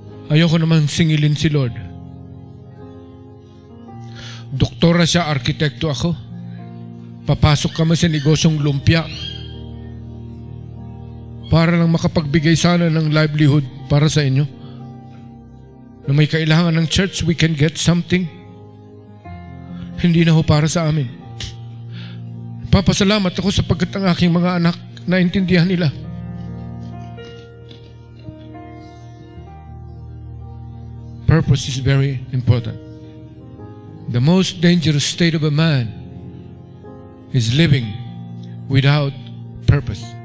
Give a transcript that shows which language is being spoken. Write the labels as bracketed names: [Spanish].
[Filipino] Ayoko naman singilin si Lord. Doktora siya, arkitekto ako. Papasok kami sa negosyong lumpia para lang makapagbigay sana ng livelihood para sa inyo. Na may kailangan ng church, [English] we can get something. [Filipino] Hindi na ho para sa amin. Papasalamat ako sapagkat ang aking mga anak naintindihan nila. [English] Purpose is very important. The most dangerous state of a man is living without purpose.